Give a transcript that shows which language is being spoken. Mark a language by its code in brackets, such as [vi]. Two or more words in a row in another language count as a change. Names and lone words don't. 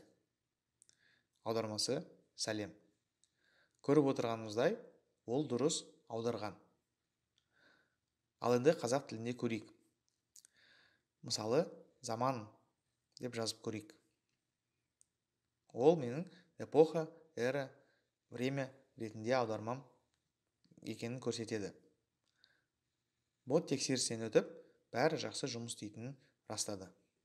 [kk] Аудармасы сәлем. Көріп отырғанымыздай, ол дұрыс аударған. Ал енді қазақ тілінде көрейік. Мысалы, заман деп жазып көрейік. Ол менің эпоха, эра, время ретінде аудармам екенін көрсетеді. Бот тексерістен өтіп, бәрі жақсы жұмыс істейтінін растады.